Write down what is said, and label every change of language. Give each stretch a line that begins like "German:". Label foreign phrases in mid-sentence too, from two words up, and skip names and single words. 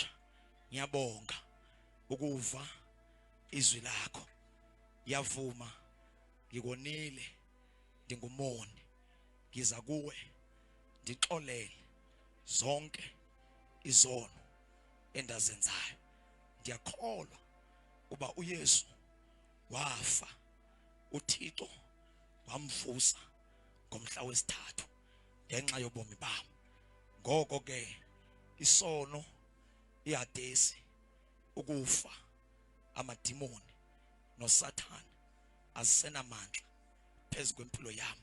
Zulu: Ngiyabonga ukuva izwi lakho.
Xhosa: Yavuma ngikonile, ndingumoni, ngiza kuwe ndixolele zonke izono endazenzayo. Ndiyakholwa uba uYesu wafa, uThixo wamvusa ngomhla wesithathu ngenxa yobomi bami. Ngoko ke isono, iHadesi, ukufa, amadimoni noSathane azisenamandla phezu kwempilo yami.